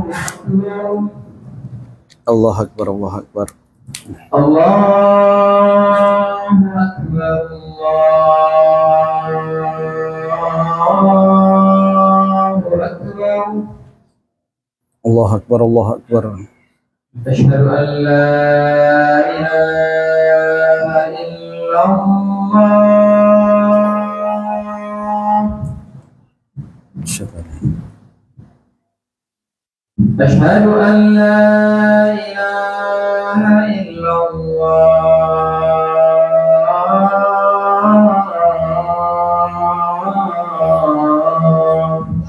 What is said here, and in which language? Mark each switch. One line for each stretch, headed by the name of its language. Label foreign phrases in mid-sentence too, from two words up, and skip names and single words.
Arabic: الله أكبر، الله أكبر. الله أكبر، الله أكبر. الله أكبر، الله أكبر. أشهد أن لا إله إلا الله. أشهد أن لا إله إلا الله.